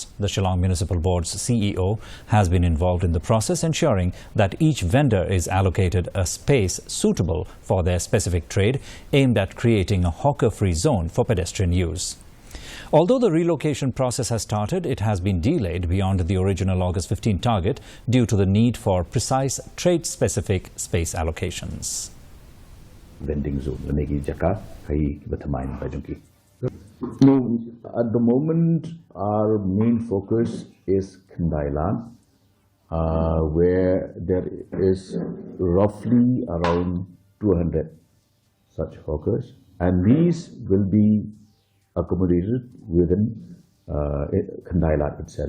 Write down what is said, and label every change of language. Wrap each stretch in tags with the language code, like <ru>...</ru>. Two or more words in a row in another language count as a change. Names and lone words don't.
<en>The Shillong Municipal Board's CEO has been involved in the process, ensuring that each vendor is allocated a space suitable for their specific trade, aimed at creating a hawker-free zone for pedestrian use. Although the relocation process has started, it has been delayed beyond the original August 15 target due to the need for precise trade-specific space allocations. Vending zone,</en> <kha>jaka kai batamain bajunki.</kha> <en>No, at the moment, our main focus is Kandailan, where there is roughly around 200 such hawkers, and these will be accommodated within Kandailan itself.</en>